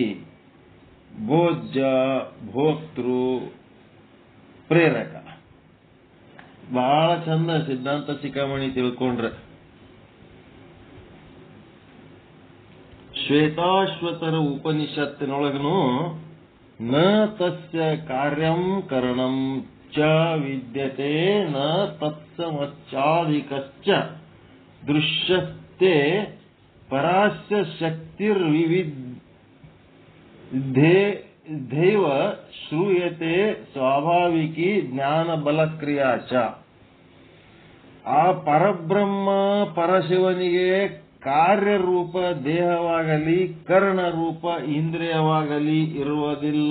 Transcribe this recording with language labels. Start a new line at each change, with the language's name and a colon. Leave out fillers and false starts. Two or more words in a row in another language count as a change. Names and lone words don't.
Kannada: ಭೋಜ್ಯ, ಭೋಕ್ತೃ, ಪ್ರೇರಕ ಬಹಳ ಚಂದ ಸಿದ್ಧಾಂತ ಶಿಖಾಮಣಿ ತಿಳ್ಕೊಂಡ್ರೆ. ಶ್ವೇತಾಶ್ವತರ ಉಪನಿಷತ್ತಿನೊಳಗನು
Sanskrit: न तस्य कार्यं करणं च विद्यते न तत्समश्चाभ्यधिकश्च दृश्यते परास्य शक्तिर्विविधैव श्रूयते स्वाभाविकी ज्ञान बलक्रिया च.
Kannada: ಆ ಪರಬ್ರಹ್ಮ ಪರಶಿವನಿಗೆ ಕಾರ್ಯರೂಪ ದೇಹವಾಗಲಿ ಕರ್ಣರೂಪ ಇಂದ್ರಿಯವಾಗಲಿ ಇರುವುದಿಲ್ಲ.